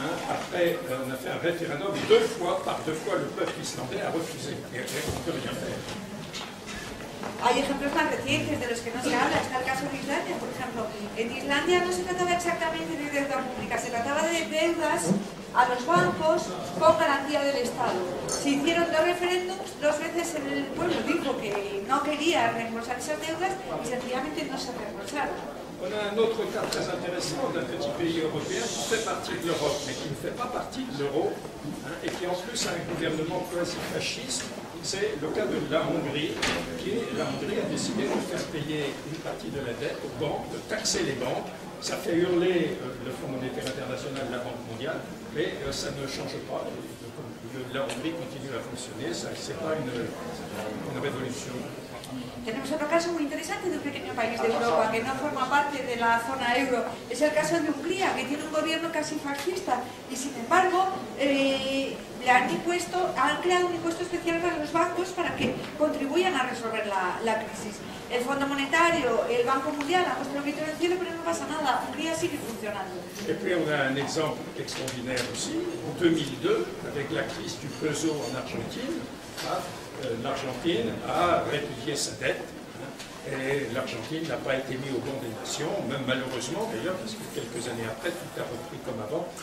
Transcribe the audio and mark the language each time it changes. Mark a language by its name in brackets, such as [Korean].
[French] Après, on a fait un référendum par deux fois, le peuple islandais a refusé, et on ne peut rien faire. [Spanish] Hay ejemplos más recientes de los que no se habla. Está el caso de Islandia, por ejemplo. En Islandia no se trataba exactamente de deuda pública, se trataba de deudas a los bancos con garantía del Estado. Se hicieron dos referéndums, dos veces el pueblo dijo que no quería reembolsar esas deudas y sencillamente no se reembolsaron. [French] On a un autre cas très intéressant d'un petit pays européen qui fait partie de l'Europe, mais qui ne fait pas partie de l'euro, et qui en plus a un gouvernement quasi-fasciste. C'est le cas de la Hongrie, la Hongrie a décidé de faire payer une partie de la dette aux banques, de taxer les banques. Ça fait hurler le Fonds monétaire international, la Banque mondiale, mais ça ne change pas. La Hongrie continue à fonctionner, ce n'est pas une révolution. [Spanish] Tenemos otro caso muy interesante de un pequeño país de Europa que no forma parte de la zona euro. Es el caso de Hungría, que tiene un gobierno casi fascista y sin embargo han creado un impuesto especial para los bancos para que contribuyan a resolver la crisis. El Fondo Monetario, el Banco Mundial han puesto el grito en el cielo, pero no pasa nada. Hungría sigue funcionando. [French] Et puis on a un exemple extraordinaire aussi. En 2002, avec la crise du peso en Argentine, l'Argentine a répudié sa dette et l'Argentine n'a pas été mise au banc des nations, même malheureusement d'ailleurs, parce que quelques années après, tout a repris comme avant.